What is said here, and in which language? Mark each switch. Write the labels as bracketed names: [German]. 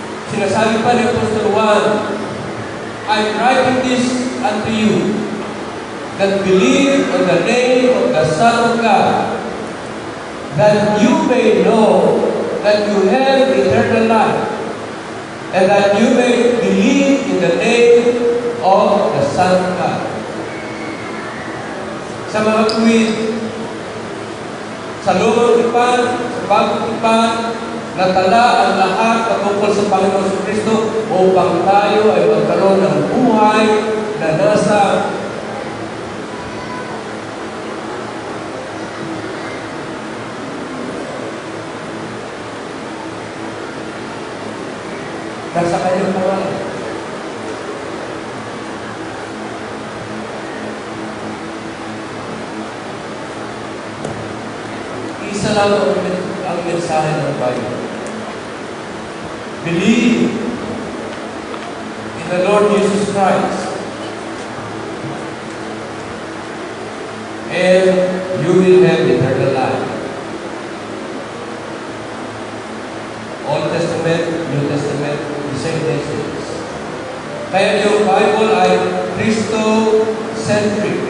[Filipino] Sinasabi pa ni Apostol Juan, [English] I'm writing this unto you, that believe on the name of the Son of God, that you may know that you have eternal life, and that you may believe in the name of the Son of God. [Filipino] Sa mga tuwid, sa lumang tipan, sa bagong tipan, natala ang lahat patungkol sa Panginoon sa Kristo upang tayo ay magkaroon ng buhay na nasa kanyang pangalan. Isa lang ang mensahe ng Bible. [English] Believe in the Lord Jesus Christ, and you will have eternal life. Old Testament, New Testament, the same message. [Filipino] Kaya yung Bible ay Christo-centric.